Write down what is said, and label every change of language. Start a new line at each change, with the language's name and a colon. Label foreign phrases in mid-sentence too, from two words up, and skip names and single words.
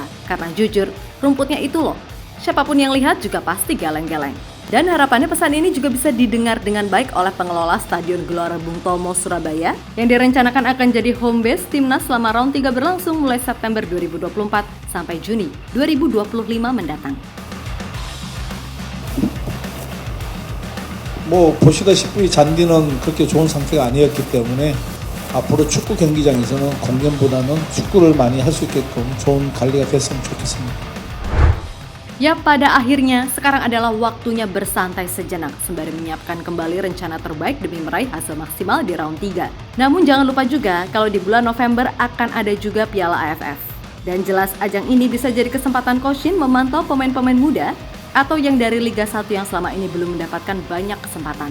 Indonesian: Karena jujur, rumputnya itu loh, siapapun yang lihat juga pasti geleng-geleng. Dan harapannya pesan ini juga bisa didengar dengan baik oleh pengelola Stadion Gelora Bung Tomo, Surabaya yang direncanakan akan jadi
English: home base
Indonesian: timnas selama round 3 berlangsung mulai September 2024 sampai Juni 2025 mendatang.
Korean: 보시다시피 잔디는 그렇게 좋은 상태가 아니었기 때문에 앞으로 축구 경기장에서는 공연보다는 축구를 많이 할 수 있게끔 좋은 관리가 됐으면 좋겠습니다.
Indonesian: Ya, pada akhirnya sekarang adalah waktunya bersantai sejenak sembari menyiapkan kembali rencana terbaik demi meraih hasil maksimal di round 3. Namun jangan lupa juga kalau di bulan November akan ada juga Piala AFF. Dan jelas ajang ini bisa jadi kesempatan Coach Shin memantau pemain-pemain muda atau yang dari Liga 1 yang selama ini belum mendapatkan banyak kesempatan.